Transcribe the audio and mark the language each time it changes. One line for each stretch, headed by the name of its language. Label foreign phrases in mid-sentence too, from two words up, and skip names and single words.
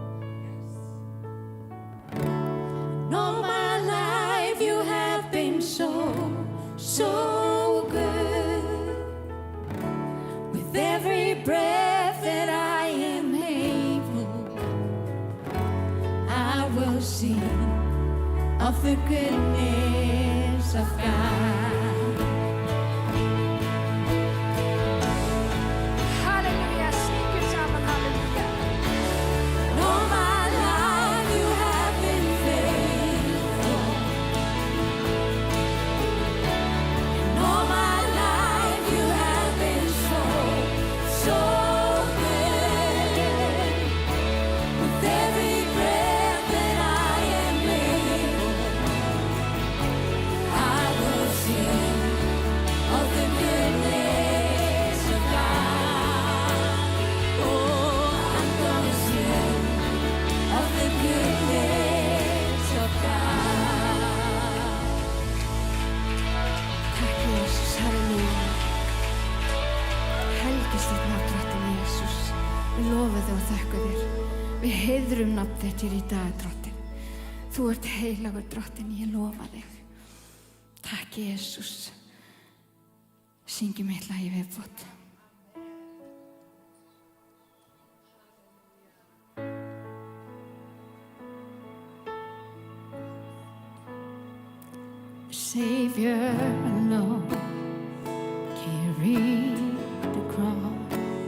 English: All my life you have been so good. With every breath that I am able, I will sing of the goodness of God.
Icelandic: Halleluja, syngdu saman, halleluja.
English: All my life you have been faithful. All my life you have been so good. With every breath that I am able, I will sing of the goodness of God. Oh, I'm gonna sing of the goodness of God.
Icelandic: Takk Jesus, halleluja. Helgist þitt nafn, drottinn Jesús. Við lofa þig og þökkum þér. Við heiðrum nafn þitt hér í dag, drottinn. Þú ert heilagur, drottinn, ég lofa þig. Takk Jesús. Syngjum eitt lag í viðbót.
English: Savior alone carried the cross.